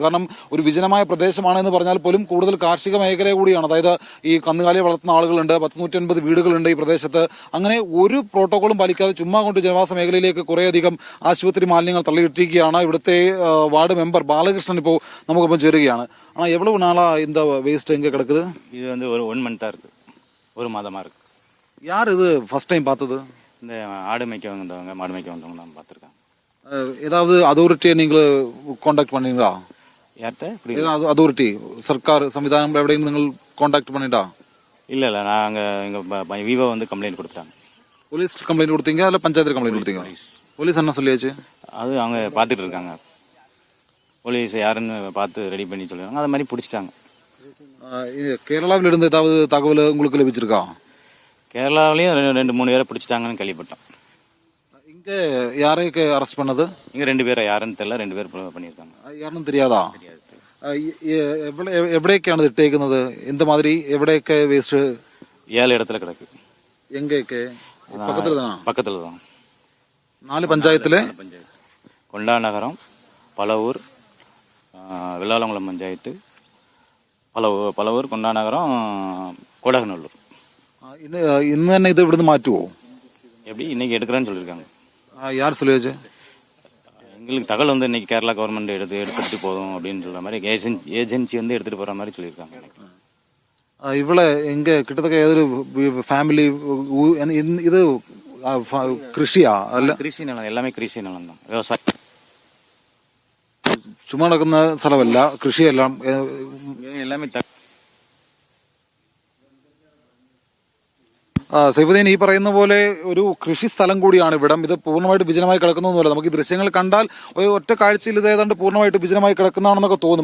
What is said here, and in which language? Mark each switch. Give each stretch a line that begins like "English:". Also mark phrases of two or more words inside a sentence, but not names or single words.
Malayalam: കാരണം ഒരു വിജനമായ പ്രദേശമാണെന്ന് പറഞ്ഞാൽ പോലും കൂടുതൽ കാർഷിക മേഖല കൂടിയാണ്. അതായത് ഈ കന്നുകാലിയെ വളർത്തുന്ന ആളുകളുണ്ട്, 150 വീടുകളുണ്ട് ഈ പ്രദേശത്ത്. അങ്ങനെ ഒരു പ്രോട്ടോകോളും പാലിക്കാതെ ചുമ്മാ കൊണ്ട് ജനവാസ മേഖലയിലേക്ക് കുറേയധികം ആശുപത്രി മാലിന്യങ്ങൾ തള്ളിയിട്ടിരിക്കുകയാണ്. ഇവിടുത്തെ വാർഡ് മെമ്പർ ബാലകൃഷ്ണൻ ഇപ്പോൾ നമുക്കിപ്പം ചേരുകയാണ്.
Tamil: எவ்வளவு நாளா இந்த வேஸ்ட் எங்க கிடக்குது? இது வந்து ஒரு 1 மந்த்தா இருக்கு, ஒரு மாதமா இருக்கு. யார் இது
English: first time
Tamil: பார்த்தது? இந்த ஆடு மேய்க்க வந்தவங்க, மாடு மேய்க்க வந்தவங்க தான் பார்த்துருக்காங்க. ஏதாவது அதோரிட்டியை நீங்கள் കോണ്ടാക്ട് பண்ணீங்களா? யார்கிட்ட?
Malayalam: അതോറിറ്റി, സർക്കാർ സംവിധാനം എവിടെയെങ്കിലും നിങ്ങൾ കോണ്ടാക്ട് பண்ணிட்டா?
Tamil: இல்லை நாங்கள் எங்கள் விவோ வந்து கம்ப்ளைண்ட் கொடுத்துட்டாங்க.
English: police complaint
Tamil: கொடுத்தீங்க இல்லை பஞ்சாயத்து கம்ப்ளைண்ட் கொடுத்தீங்க? போலீஸ் என்ன சொல்லியாச்சு? அது அவங்க பார்த்துட்டு இருக்காங்க. போலீஸ் யாருன்னு பார்த்து ரெடி பண்ணி சொல்லிடுறாங்க. அது மாதிரி பிடிச்சிட்டாங்க. கேரளாவில் இருந்து ஏதாவது தகவல் உங்களுக்கு லഭിச்சிருக்கா? கேரளாவிலையும் 2-3 பேரை பிடிச்சிட்டாங்கன்னு கேள்விப்பட்டோம். இங்கே யாரைக்கு அரெஸ்ட் பண்ணது? இங்கே 2 பேரை யாருன்னு தெரியல, 2 பேர் பண்ணியிருக்காங்க. யாருன்னு தெரியாதா?
Malayalam: എവിടെയൊക്കെയാണ് ഇത് ഇട്ടേക്കുന്നത്? എന്ത് മാതിരി എവിടെയൊക്കെ വേസ്റ്റ്?
Tamil: 7 இடத்துல கிடக்கு.
Malayalam: എങ്ങനെയൊക്കെ?
Tamil: பக்கத்துல தான்
Malayalam: 4 പഞ്ചായത്തിലെ
Tamil: கொண்டா நகரம், பலவூர், வெள்ளாளங்குளம் பஞ்சாயத்து, பலவூர், கொண்டா நகரம், கொடகநல்லூர்.
Malayalam: ഇന്ന് തന്നെ ഇത് ഇവിടുന്ന് മാറ്റുവോ?
Tamil: எப்படி இன்னைக்கு எடுக்கிறேன்னு சொல்லியிருக்காங்க. யார் சொல்லியாச்சு? எங்களுக்கு தகவல் வந்து இன்னைக்கு கேரளா கவர்மெண்ட் எடுத்துட்டு போதும் அப்படின்னு சொல்ற மாதிரி ஏஜென்சி வந்து எடுத்துட்டு போற மாதிரி சொல்லியிருக்காங்க.
Malayalam: ഇവിടെ എങ്ക കിട്ടത്തക്ക ഏതൊരു ഫാമിലി ഇത് കൃഷിയാ? അല്ല, കൃഷി നിലം, എല്ലാമേ കൃഷി നിലം
Tamil: தான், விவசாயம்.
Malayalam: ചുമ്മാ നടക്കുന്ന സ്ഥലമല്ല, കൃഷിയെല്ലാം
Tamil: எல்லாமே.
Malayalam: സൈഫുദ്ദീൻ, ഈ പറയുന്ന പോലെ ഒരു കൃഷി സ്ഥലം കൂടിയാണ് ഇവിടം. ഇത് പൂർണ്ണമായിട്ട് വിജനമായി കിടക്കുന്നൊന്നുമല്ല. നമുക്ക് ഈ ദൃശ്യങ്ങൾ കണ്ടാൽ ഒറ്റ കാഴ്ചയിൽ ഇത് ഏതാണ്ട് പൂർണ്ണമായിട്ട് വിജനമായി കിടക്കുന്നതാണെന്നൊക്കെ തോന്നും.